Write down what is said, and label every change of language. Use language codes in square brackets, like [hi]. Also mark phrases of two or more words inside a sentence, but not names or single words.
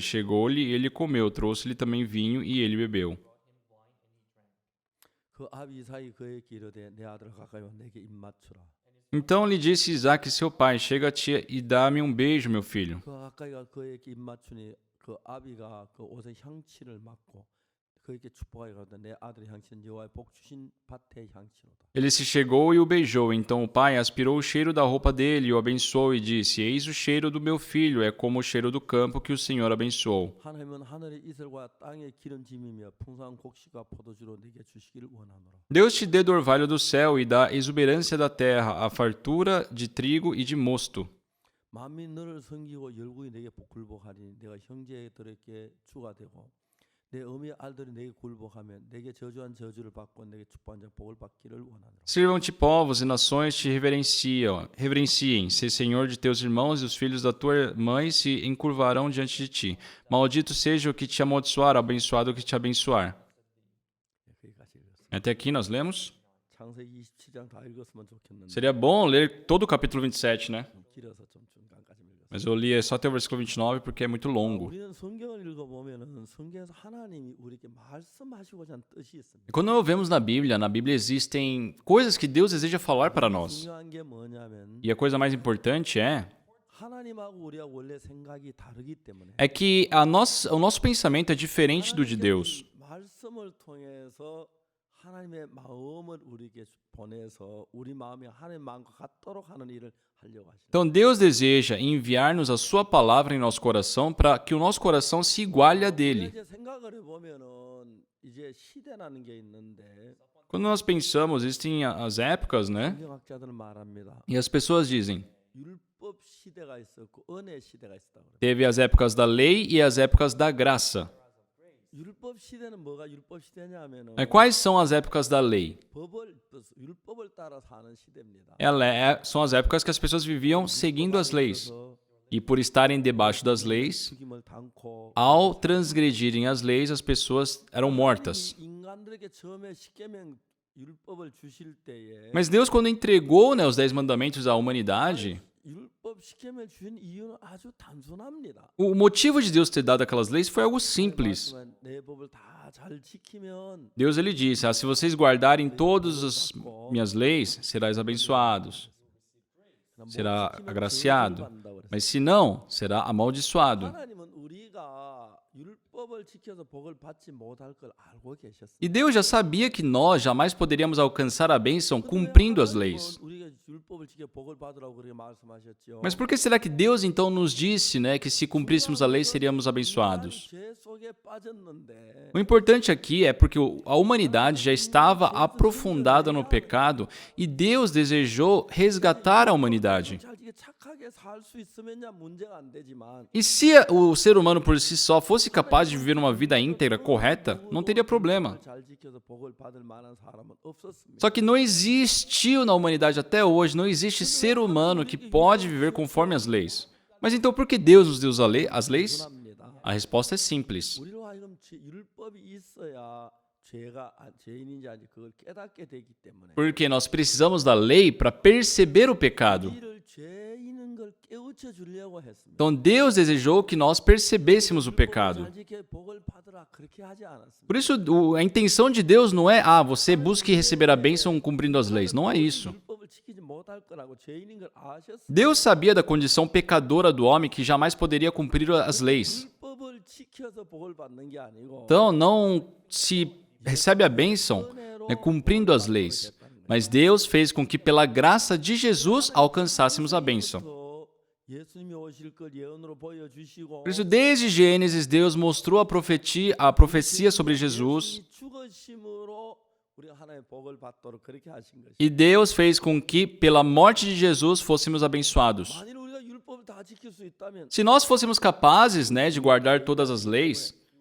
[pt] Chegou-lhe, ele comeu, trouxe-lhe também vinho, e ele bebeu. [ko] 그 아비 이삭이 그에게 이르되 내 아들 가까이 와 내게 입 맞추라. [pt] Então lhe disse Isaque, seu pai: Chega-te e dá-me um beijo, meu filho. [ko] 그가 가까이가 그에게 입 맞추니 그 아비가 그 옷에 향취를 맡고 그에게 축복하여 가로되 내 아들의 향취는 여호와의 복 주신 밭의 향취로다. [pt] Ele se chegou e o beijou. Então o pai aspirou o cheiro da roupa dele, e o abençoou e disse: Eis o cheiro do meu filho, é como o cheiro do campo que o Senhor abençoou. [ko] 하나님은 하늘의 이슬과 땅의 기름짐이며 풍성한 곡식과 포도주로 네게 주시기를 원하노라. [pt] Deus te dê do orvalho do céu e da exuberância da terra, a fartura de trigo e de mosto. [ko] 만민 너를 섬기고 열국이 내게 굴복하리니 내가 형제들에게 주가 되고 내 어미의 알들이 내게 굴복하면 내게 저주한 저주를 받고 내게 축복한 자 복을 받기를 원하노라. [pt] Sirvam-te povos e nações te reverenciem. Se Senhor de teus irmãos e os filhos da tua mãe se encurvarão diante de ti. Maldito seja o que te amaldiçoar, abençoado o que te abençoar. [ko] 거기까지 읽었습니다. [pt] Até aqui nós lemos. [ko] 창세기 27장 다 읽었으면 좋겠는데 [pt] Seria bom ler todo o capítulo 27, né? [ko] 좀 길어서 좀 중간까지 읽었습니다. [pt] Mas eu li só até o versículo 29 porque é muito longo. [ko] 우리는 성경을 읽어보면은 성경에서 하나님이 우리에게 말씀하시고자 하는 뜻이 있습니다. [pt] E quando vemos na Bíblia existem coisas que Deus deseja falar para nós. [ko] 중요한 게 뭐냐면 [pt] E a coisa mais importante [ko] 하나님하고 우리가 원래 생각이 다르기 때문에 [pt] é que o nosso pensamento é diferente do de Deus. [ko] 말씀을 통해서 하나님의 마음을 우리에게 보내서 우리 마음이 하나님의 마음과 같도록 하는 일을 하려고 하십니다. [pt] Então Deus deseja enviar-nos a sua palavra em nosso coração para que o nosso coração se iguale a dele. [ko] 이제 생각을 해보면은 이제 시대라는 게 있는데 [pt] Quando nós pensamos, existem as épocas, né? [ko] 성경학자들은 말합니다. [pt] E as pessoas dizem, [ko] 율법 시대가 있었고 은혜 시대가 있었다고 그래요. [pt] teve as épocas da lei e as épocas da graça. [ko] 율법 시대는 뭐가 율법 시대냐면은 [pt] Quais são as épocas da lei? [ko] 율법을 따라 사는 시대입니다. [pt] São as épocas que as pessoas viviam seguindo as leis. E por estarem debaixo das leis, [ko] 죽임을 당코 [pt] ao transgredirem as leis, as pessoas eram mortas. [ko] 인간들에게 처음에 십계명 율법을 주실 때에 [pt] Mas Deus, quando entregou, né, os 10 mandamentos à humanidade, [ko] 율법 십계명을 주신 이유는 아주 단순합니다. [pt] o motivo de Deus ter dado aquelas leis foi algo simples. [ko] 내 법을 다 잘 지키면 [pt] Deus ele disse: se vocês guardarem todas as minhas leis, serás abençoados, será agraciado. Mas se não, será amaldiçoado. [ko] 하나님은 우리가 율법을 지켜서 복을 받지 못할 걸 알고 계셨어요. [pt] E Deus já sabia que nós jamais poderíamos alcançar a bênção cumprindo as leis. [ko] 우리가 율법을 지켜 복을 받으라고 그렇게 말씀하셨죠. [pt] Mas por que será que Deus então nos disse, né, que se cumpríssemos a lei seríamos abençoados? [ko] 죄 속에 빠졌는데 [pt] O importante aqui é porque a humanidade já estava aprofundada no pecado e Deus desejou resgatar a humanidade. [ko] 잘 이게 착하게 살 수 있으면야 문제가 안 되지만 [pt] E se o ser humano por si só fosse capaz de viver uma vida íntegra, correta, não teria problema. [ko] 잘 지켜서 복을 받을 만한 사람은 없었습니다. [pt] Só que não existiu na humanidade até hoje, não existe ser humano que pode viver conforme as leis. Mas então por que Deus nos deu as leis? [ko] 합니다. [pt] A resposta é simples. [ko] 우리로 하여금 율법이 있어야 죄인인지 아닌지 그걸 깨닫게 되기 때문에 [pt] Porque nós precisamos da lei para perceber o pecado. [ko] 우리를 죄인인 걸 깨우쳐 주려고 했습니다. [pt] Então Deus desejou que nós percebêssemos o pecado. [ko] 잘 지켜 복을 받으라 그렇게 하지 않았습니다. [pt] Por isso, a intenção de Deus não é, você busque receber a bênção cumprindo as leis. Não é isso. [ko] 율법을 지키지 못할 거라고 죄인인 걸 아셨습니다. [pt] Deus sabia da condição pecadora do homem que jamais poderia cumprir as leis. [ko] 율법을 지켜서 복을 받는 게 아니고 [pt] Então, não se recebe a bênção cumprindo as leis. Mas Deus fez com que, pela graça de Jesus, alcançássemos a bênção. [ko] 예수님이 오실 걸 예언으로 보여주시고 [pt] Por isso, desde Gênesis, Deus mostrou a profecia sobre Jesus. [ko] 죽으심으로 우리가 하나님의 복을 받도록 그렇게 하신 것이. [pt] E Deus fez com que, pela morte de Jesus, fôssemos abençoados. [ko] 만일 우리가 율법을 다 지킬 수 있다면 [pt] Se nós fôssemos capazes, de guardar todas as leis,